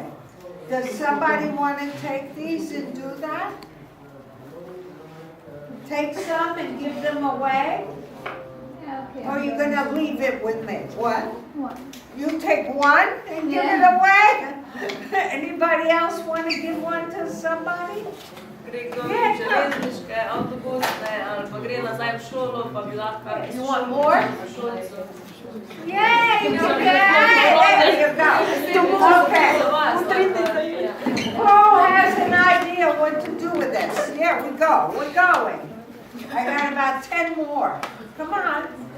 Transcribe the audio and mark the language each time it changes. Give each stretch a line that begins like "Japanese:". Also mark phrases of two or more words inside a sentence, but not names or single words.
English: Does somebody want to take these and do that? Take some and give them away? Yeah, okay. Or are you going to leave it with me? What? One. You take one and give it away? Anybody else want to give one to somebody?
Slovenian: Železniške, avtobusne, ali pa gre nazaj v šolo, pa bi lahko...
English: You want more? Yay! Okay! There you go. Okay. Who has an idea what to do with this? Here we go. We're going. I got about 10 more. Come on.